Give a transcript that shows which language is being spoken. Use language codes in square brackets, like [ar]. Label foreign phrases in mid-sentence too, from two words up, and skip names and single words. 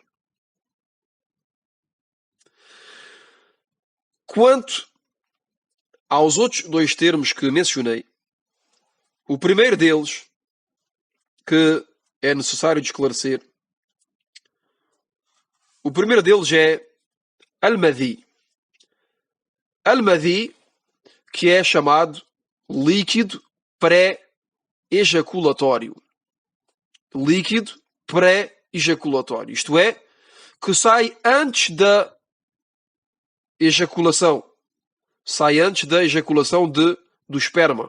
[pt] Quanto aos outros dois termos que mencionei, o primeiro deles, que é necessário de esclarecer, o primeiro deles é al-madhi. Al-madhi, que é chamado líquido pré-ejaculatório. Líquido pré-ejaculatório. Isto é, que sai antes da ejaculação. Sai antes da ejaculação do esperma.